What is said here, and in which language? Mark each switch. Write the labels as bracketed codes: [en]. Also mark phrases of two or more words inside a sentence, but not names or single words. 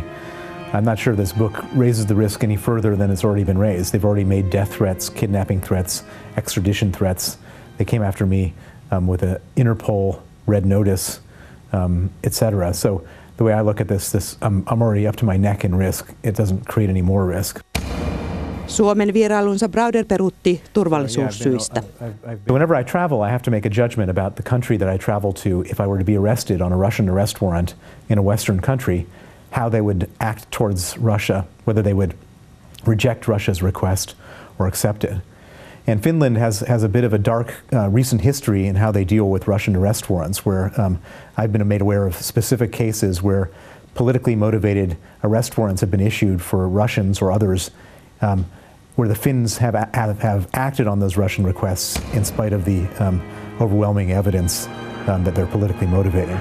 [en] I'm not sure this book raises the risk any further than it's already been raised. They've already made death threats, kidnapping threats, extradition threats. They came after me with an Interpol red notice, etc. So the way I look at this I'm already up to my neck in risk. It doesn't create any more risk. [fi] Suomen vierailunsa Browder peruutti turvallisuussyistä. [en] Whenever I travel, I have to make a judgment about the country that I travel to. If I were to be arrested on a Russian arrest warrant in a Western country, how they would act towards Russia, whether they would reject Russia's request or accept it. And Finland has a bit of a dark recent history in how they deal with Russian arrest warrants, where I've been made aware of specific cases where politically motivated arrest warrants have been issued for Russians or others, where the Finns have acted on those Russian requests in spite of the overwhelming evidence that they're politically motivated.